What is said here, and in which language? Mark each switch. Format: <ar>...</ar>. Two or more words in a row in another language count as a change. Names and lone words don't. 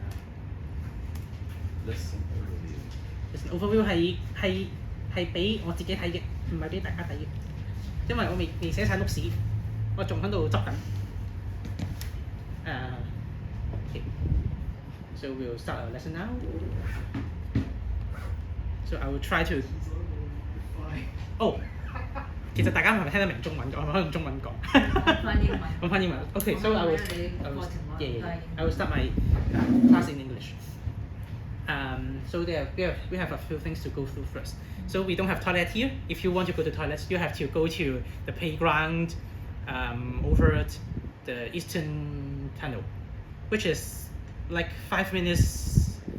<en>Lesson</en> <yue>overview 係俾我自己睇嘅，唔係俾大家睇嘅，因為我未寫晒 notes，我仲喺度執緊。Okay.</yue> <en>So we'll start our lesson now. So I will try to.</en> <yue>其實大家係咪聽得明中文嘅？我係咪可以用中文講？講翻英文。</yue> <en>Okay, so I will start my class in English. So we have a few things to go through first. So we don't have toilet here. If you want to go to toilets, you have to go to the playground over the eastern tunnel, which is like 5 minutes.</en>